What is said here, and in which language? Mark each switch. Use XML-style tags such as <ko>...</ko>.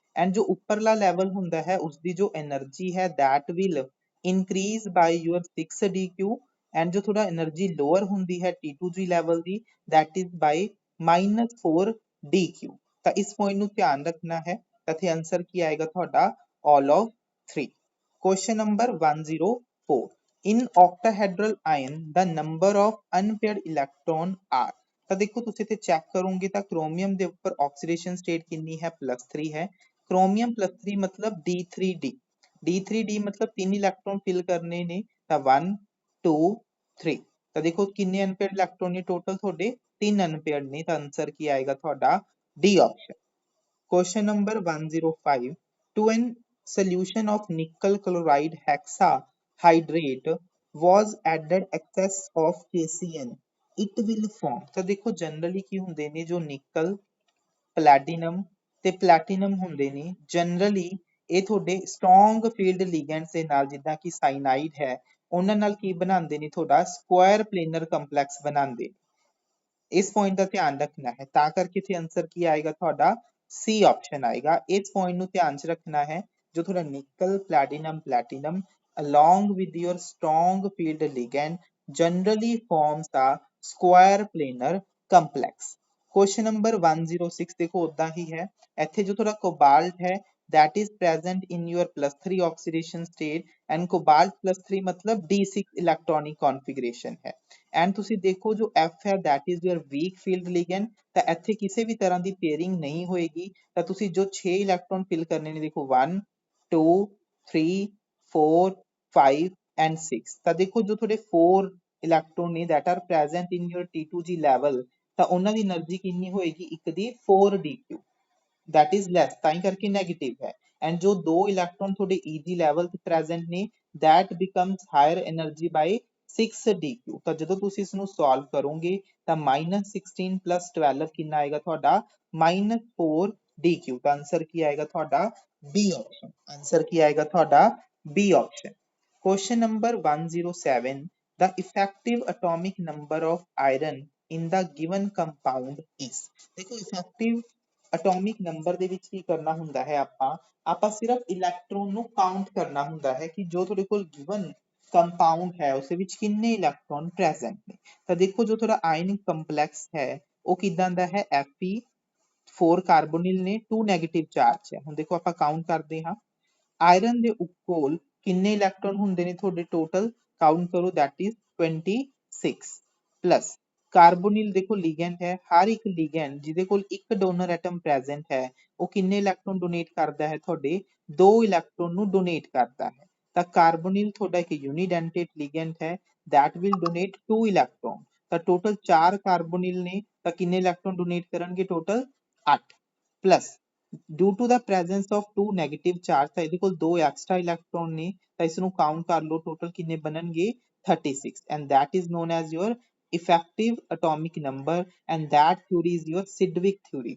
<pa>And ਜੋ ਉੱਪਰਲਾ level ਹੁੰਦਾ ਹੈ ਉਸਦੀ ਜੋ એનર્ਜੀ ਹੈ</pa> <en>that will increase by your 6dq</en> <pa>and ਜੋ ਥੋੜਾ એનર્ਜੀ ਲੋਅਰ ਹੁੰਦੀ ਹੈ T2G level ਦੀ</pa> <en>that is by -4dq।</en> <pa>ਤਾਂ ਇਸ ਪੁਆਇੰਟ ਨੂੰ ਧਿਆਨ ਰੱਖਣਾ ਹੈ। ਤਾਂ ਇੱਥੇ ਆਨਸਰ ਕੀ ਆਏਗਾ ਤੁਹਾਡਾ all of 3।</pa> <en>Question number 104, in octahedral ion the number of unpaired electron are।</en> <pa>ਤਾਂ ਦੇਖੋ ਤੁਸੀਂ ਇੱਥੇ ਚੈੱਕ ਕਰੋਗੇ ਤਾਂ ਕ੍ਰੋਮੀਅਮ ਦੇ ਉੱਪਰ ਆਕਸੀਡੇਸ਼ਨ ਸਟੇਟ ਕਿੰਨੀ ਹੈ +3 ਹੈ। ਕ੍ਰੋਮੀਅਮ +3 मतलब D3D, D3D मतलब 3 ਇਲੈਕਟ੍ਰੋਨ ਫਿਲ ਕਰਨੇ ਨੇ ਤਾਂ 1 2 3। ਤਾਂ ਦੇਖੋ ਕਿੰਨੇ ਅਨਪੇਅਰਡ ਇਲੈਕਟ੍ਰੋਨ ਨੇ ਟੋਟਲ ਤੁਹਾਡੇ 3 ਅਨਪੇਅਰਡ ਨੇ। ਤਾਂ ਆਨਸਰ ਕੀ ਆਏਗਾ ਤੁਹਾਡਾ D option.</pa> <en>Question number 105, to an solution of nickel chloride hexahydrate was added excess of KCN, it will form।</en> <pa>ਤਾਂ ਦੇਖੋ ਜਨਰਲੀ ਕੀ ਹੁੰਦੇ ਨੇ ਜੋ ਨਿਕਲ ਪਲੈਟੀਨਮ ਤੇ ਪਲੈਟੀਨਮ ਹੁੰਦੇ ਨੇ ਜਨਰਲੀ ਇਹ ਤੁਹਾਡੇ ਸਟਰੋਂਗ ਫੀਲਡ ਲਿਗੈਂਡਸ ਦੇ ਨਾਲ ਜਿੱਦਾਂ ਕਿ ਸਾਈਨਾਈਡ ਹੈ ਉਹਨਾਂ ਨਾਲ ਕੀ ਬਣਾਉਂਦੇ ਨੇ ਤੁਹਾਡਾ ਸਕੁਆਇਰ ਪਲੇਨਰ ਕੰਪਲੈਕਸ ਬਣਾਉਂਦੇ। ਇਸ ਪੁਆਇੰਟ ਦਾ ਧਿਆਨ ਰੱਖਣਾ ਹੈ ਤਾਂ ਕਰਕੇ ਇੱਥੇ ਆਨਸਰ ਕੀ ਆਏਗਾ ਤੁਹਾਡਾ ਸੀ ਆਪਸ਼ਨ ਆਏਗਾ। ਇਸ ਪੁਆਇੰਟ ਨੂੰ ਧਿਆਨ ਚ ਰੱਖਣਾ ਹੈ ਜੋ ਤੁਹਾਡਾ ਨਿਕਲ</pa> <en>platinum along with your strong field ligand generally forms a square planar complex। Question number 106</en> <hi>देखो उदा ही है,</hi> <pa>ਇੱਥੇ ਜੋ ਤੁਹਾਡਾ</pa> <en>Cobalt है that is present in your +3 oxidation state and cobalt +3 मतलब D6 electronic configuration है।</en> <pa>ਐਂਡ ਤੁਸੀਂ ਦੇਖੋ ਜੋ F ਹੈ</pa> <en>that is your weak field ligand,</en> <pa>ਤਾਂ ਇੱਥੇ ਕਿਸੇ ਵੀ ਤਰ੍ਹਾਂ ਦੀ ਪੇਅਰਿੰਗ ਨਹੀਂ ਹੋਏਗੀ। ਤਾਂ ਤੁਸੀਂ ਜੋ 6 ਇਲੈਕਟ੍ਰੋਨ ਫਿਲ ਕਰਨੇ ਨੇ ਦੇਖੋ 1 2 3 4 5 ਐਂਡ 6। ਤਾਂ ਦੇਖੋ ਜੋ ਤੁਹਾਡੇ 4 ਇਲੈਕਟ੍ਰੋਨ ਨੇ</pa> <en>that are present in your T2G level</en> <pa>ਤਾਂ ਉਹਨਾਂ ਦੀ એનર્ਜੀ ਕਿੰਨੀ ਹੋਏਗੀ ਇੱਕ ਦੀ 4dq</pa> <en>that is less,</en> <pa>ਤਾਂ ਹੀ ਕਰਕੇ ਨੈਗੇਟਿਵ ਹੈ। ਐਂਡ ਜੋ ਦੋ ਇਲੈਕਟ੍ਰੋਨ ਤੁਹਾਡੇ EG ਲੈਵਲ ਤੇ ਪ੍ਰੈਜ਼ੈਂਟ ਨੇ</pa> <en>that becomes higher energy by 6dq।</en> <pa>ਤਾਂ ਜਦੋਂ ਤੁਸੀਂ ਇਸ ਨੂੰ ਸੋਲਵ ਕਰੋਗੇ ਤਾਂ -16 + 12 ਕਿੰਨਾ ਆਏਗਾ ਤੁਹਾਡਾ -4dq। ਤਾਂ ਆਨਸਰ ਕੀ ਆਏਗਾ ਤੁਹਾਡਾ ਬੀ ਆਪਸ਼ਨ। ਆਨਸਰ ਕੀ ਆਏਗਾ ਤੁਹਾਡਾ B option.</pa> <en>Question number 107. The effective atomic number of iron in the given compound is।</en> <pa>देखो effective atomic number ਦੇ ਵਿੱਚ ਕੀ ਕਰਨਾ ਹੁੰਦਾ ਹੈ, ਆਪਾਂ ਸਿਰਫ ਇਲੈਕਟ੍ਰੋਨ ਨੂੰ ਕਾਊਂਟ ਕਰਨਾ ਹੁੰਦਾ ਹੈ ਕਿ ਜੋ ਤੁਹਾਡੇ ਕੋਲ ਗਿਵਨ ਕੰਪਾਊਂਡ ਹੈ ਉਸ ਵਿੱਚ ਕਿੰਨੇ ਇਲੈਕਟ੍ਰੋਨ ਪ੍ਰੈਜ਼ੈਂਟ ਨੇ। ਤਾਂ ਦੇਖੋ ਜੋ ਤੁਹਾਡਾ ਆਇਨਿਕ ਕੰਪਲੈਕਸ ਹੈ ਉਹ ਕਿਦਾਂ ਦਾ ਹੈ, Fe4 ਕਾਰਬੋਨਿਲ ਨੇ 2 ਨੈਗੇਟਿਵ ਚਾਰਜ ਹੈ। ਹੁਣ ਦੇਖੋ ਆਪਾਂ ਕਾਊਂਟ ਕਰਦੇ ਹਾਂ, ਆਇਰਨ ਦੇ ਕੋਲ ਕਿੰਨੇ ਇਲੈਕਟ੍ਰੋਨ ਹੁੰਦੇ ਨੇ ਤੁਹਾਡੇ ਟੋਟਲ, ਕਾਊਂਟ ਕਰੋ, that is 26 ਪਲੱਸ ਕਾਰਬੋਨਿਲ ਦੇਖੋ ਲੀਗੈਂਡ ਹੈ, ਹਰ ਇੱਕ ਲੀਗੈਂਡ ਜਿਹਦੇ ਕੋਲ ਇੱਕ ਡੋਨਰ ਐਟਮ ਪ੍ਰੈਜ਼ੈਂਟ ਹੈ ਉਹ ਕਿੰਨੇ ਇਲੈਕਟ੍ਰੋਨ ਡੋਨੇਟ ਕਰਦਾ ਹੈ, ਤੁਹਾਡੇ 2 ਇਲੈਕਟ੍ਰੋਨ ਨੂੰ ਡੋਨੇਟ ਕਰਦਾ ਹੈ। ਤਾਂ ਕਾਰਬੋਨਿਲ ਤੁਹਾਡਾ ਇੱਕ ਯੂਨੀਡੈਂਟੇਟ ਲੀਗੈਂਡ ਹੈ,</pa> <en>that will donate 2</en> <pa>ਇਲੈਕਟ੍ਰੋਨ। ਤਾਂ ਟੋਟਲ 4 ਕਾਰਬੋਨਿਲ ਨੇ ਤਾਂ ਕਿੰਨੇ ਇਲੈਕਟ੍ਰੋਨ ਡੋਨੇਟ ਕਰਨਗੇ, total 8 plus</pa> <en>due to the presence of 2 negative charge</en> <pa>ਤਾਂ ਇਹਦੇ ਕੋਲ 2 extra electron ਨੇ ਤਾਂ ਇਸ ਨੂੰ ਕਾਊਂਟ ਕਰ ਲਓ, ਟੋਟਲ ਕਿੰਨੇ ਬਣਨਗੇ 36</pa> <en>and that is known as your effective atomic number and that theory is your Sidgwick theory।</en>